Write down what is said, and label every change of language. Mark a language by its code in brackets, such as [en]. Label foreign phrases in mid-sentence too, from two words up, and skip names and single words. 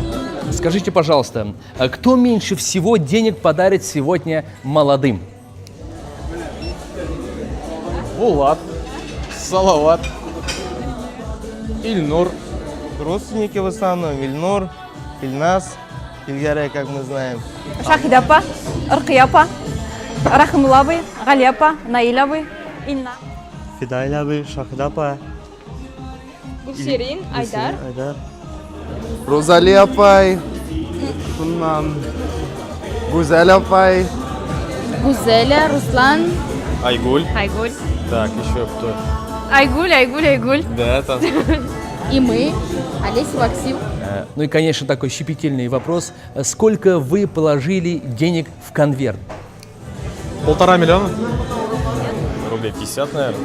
[ru] Скажите, пожалуйста, кто меньше всего денег подарит сегодня молодым? Булат, Салават, Ильнур. Родственники в основном. Ильнур, Ильнас, Ильгарай, как мы знаем. Шахидапа, Аркияпа, Рахмулабы, Галиапа, Наилабы, Инна. Фидайлабы, Шахдапа. Гульсерин, Айдар. Розалия апай. Гузеля апай. Гузеля, Руслан. Айгуль. Айгуль. Так, еще кто? Айгуль. Да, там. И мы, Олеся, Максим. Ну и, конечно, такой щепетильный вопрос. Сколько вы положили денег в конверт? 1,5 миллиона? Рублей 50, наверное.